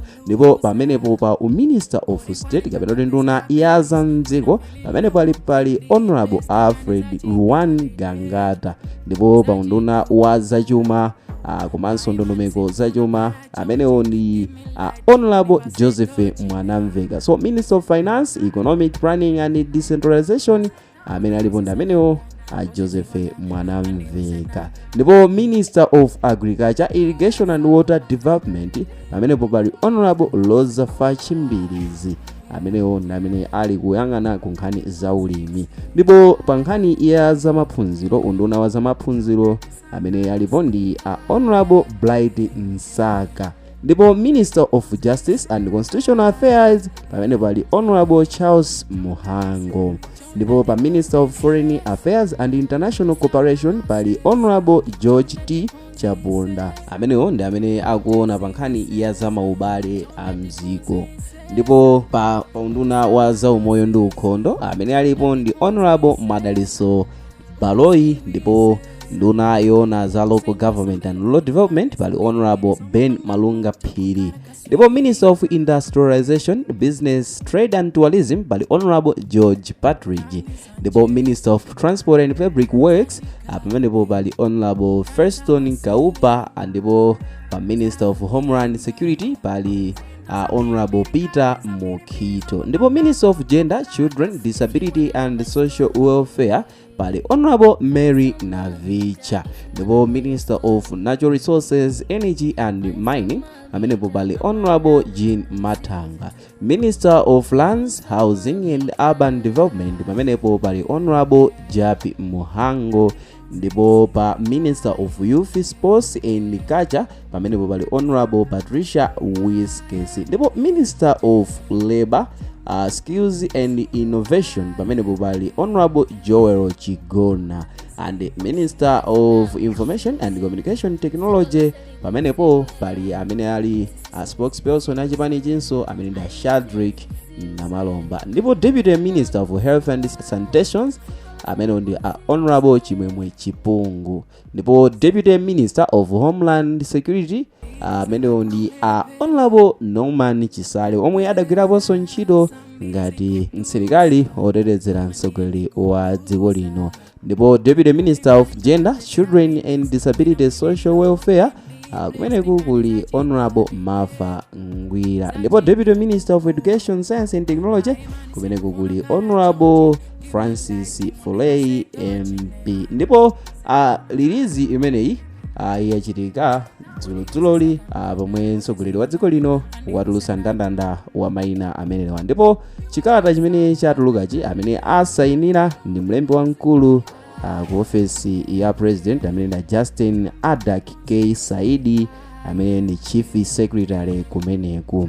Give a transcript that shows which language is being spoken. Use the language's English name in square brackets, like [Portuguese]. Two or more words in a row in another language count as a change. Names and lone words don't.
[Nyanja] Ndipo pamenepo pa [English] minister of state [Nyanja] kapena nduna ya zamdziko pamenepo pali honorable Alfred Ruwan Gangata. Ndipo pa unduna wa zachuma komanso ndondomeko zachuma amenewo ndi honorable Joseph Mwanamveka. [English] So minister of finance, economic planning and decentralization [Nyanja] amene alipo ndi amenewo [English] Joseph Mwanamveka. [Nyanja] Ndipo [English] minister of agriculture, irrigation and water development [Nyanja] amenepo pali honorable Loza Fachimbilizi amenewo ndi amene ali kuyang'ana ku nkhani za ulimi. Ndipo pa nkhani ya zamaphunziro, unduna wa zamaphunziro amene alipo ndi honorable Blight Nsaka. [English] Ndipo minister of justice and constitutional affairs [Nyanja] pamene pali [English] honorable Charles Muhango. [Nyanja] Ndipo pa [English] minister of foreign affairs and international cooperation pali honorable George T. [Nyanja] Chabunda amenewo ndi amene akuona pa nkhani ya zamaubale a mdziko. Ndipo pa unduna wa zaumoyo ndi ukhondo amene alipo ndi honorable Madaliso Baloyi. Ndipo nduna yona za [English] local government and rural development [Nyanja] pali honorable Ben Malunga Phiri. [English] Ndipo minister of industrialization, business, trade and tourism pali honorable George Patridge. Ndipo minister of transport and public works [Nyanja] pamenepo pali [English] honorable Feston Kaupa. [Nyanja] Ndipo pa [English] minister of homeland security pali honorable Peter Mokito. Ndipo minister of gender, children, disability and social welfare pali honorable Mary Navicha. Ndipo minister of natural resources, energy and mining [Nyanja] amenepo pali [English] honorable Jean Matanga. Minister of lands, housing and urban development [Nyanja] pamenepo pali [English] honorable Japi Muhango. [Nyanja] Ndipo pa [English] minister of youth, sports and culture [Nyanja] pamenepo pali [English] honorable Patricia Whiskers. Ndipo minister of labor, skills and innovation [Nyanja] pamenepo pali [English] honorable Joel Chigona. And minister of information and communication technology [Nyanja] pamenepo pali amene ali spokesperson achipani chinso amene ndi Shadrack Namalomba. [English] Ndipo deputy minister of health and sanitation [Nyanja] amene ndi [English] honorable Chimwemwe Chipungu. [Nyanja] Ndipo [English] deputy minister of homeland security [Nyanja] amene ndi honorable Norman Chisale omwe adagwiraponso ntchito ngati msilikali otetezera mtsogoleri wa dziko lino. [English] Ndipo deputy minister of gender, children and disability social welfare [Nyanja] kumeneku kuli [English] honorable Martha Ngwira. Ndipo deputy minister of education, science and technology [Nyanja] kumeneku kuli [English] honorable Francis Foley MP. [Nyanja] Ndipo release imeneyi yachitika dzuloli pomwe mtsogoleri wa dziko lino watulutsa ndandanda wa mayina amenewa, ndipo chikalata chimene chatulukachi amene asayinira ndi mlembi wamkulu ku ofesi ya president amene ndi Justin Adak K Saidi amene ndi chief secretary kumeneku.